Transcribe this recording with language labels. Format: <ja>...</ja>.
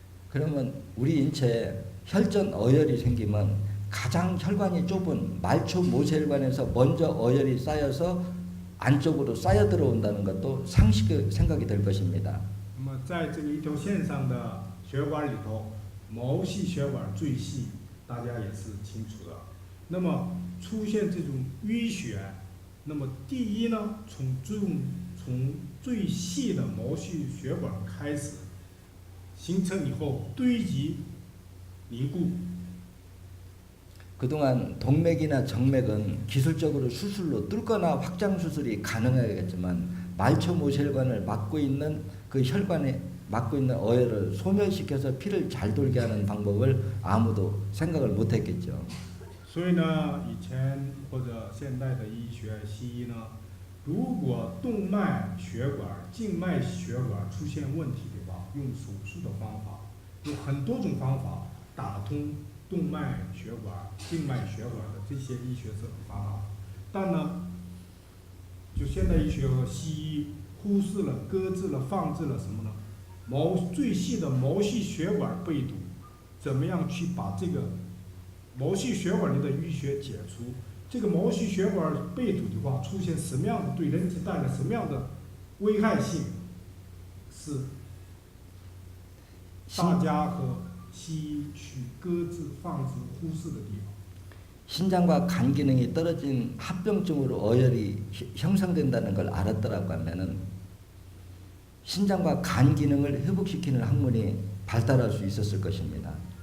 <ko>그러면 우리 인체에 혈전 어혈이 생기면 가장 혈관이 좁은 말초, 모세혈관에서 먼저 어혈이 쌓여서 안쪽으로 쌓여 들어온다는 것도 상식의 생각이 될 것입니다.</ko> <zh>那么在这个一条线上的血管里头，毛细血管最细，大家也是清楚的。那么出现这种淤血，那么第一呢，从最细的毛细血管开始形成以后堆积凝固。</zh> <ko>그동안 동맥이나 정맥은 기술적으로 수술로 뚫거나 확장 수술이 가능하겠지만 말초, 모세혈관을 막고 있는 그 혈관에 막고 있는 어혈을 소멸시켜서 피를 잘 돌게 하는 방법을 아무도 생각을 못했겠죠.</ko> <zh>所以呢，以前或者现代的医学西医呢，如果动脉血管、静脉血管出现问题的话，用手术的方法，有很多种方法打通动脉血管、静脉血管的这些医学方法，但呢，就现代医学和西医忽视了、搁置了、放置了什么呢？最细的毛细血管被堵，怎么样去把这个毛细血管里的淤血解除？这个毛细血管被堵的话，出现什么样的对人体带来什么样的危害性，是大家和西医去搁置、放置、忽视的地方。</zh> <ko>신장과 간 기능이 떨어진 합병증으로 어혈이 형성된다는 걸 알았더라고 하면은 신장과 간 기능을 회복시키는 학문이 발달할 수 있었을 것입니다.</ko>